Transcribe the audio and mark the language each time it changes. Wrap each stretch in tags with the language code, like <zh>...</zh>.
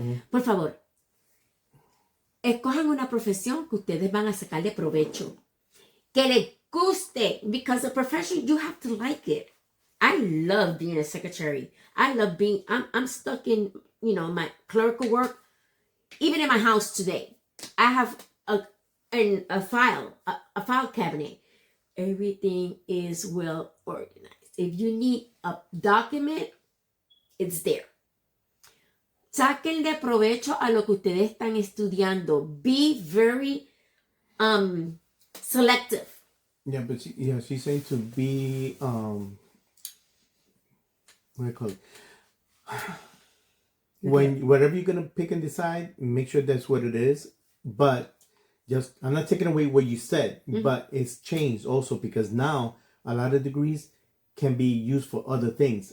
<es>Por favor, escojan una profesión que ustedes van a sacarle provecho. Que les guste,</es> <en>because a profession, you have to like it. I love being a secretary. I love being, I'm stuck in, my clerical work. Even in my house today, I have a file cabinet. Everything is well organized. If you need a document, it's there.</en> <es>Sáquenle provecho a lo que ustedes están estudiando.</es> <en>Be very selective. Yeah, but she's saying to be what do I call it? Whatever you're gonna pick and decide, make sure that's what it is. But Just, I'm not taking away what you said, but it's changed also because now a lot of degrees can be used for other things.</en>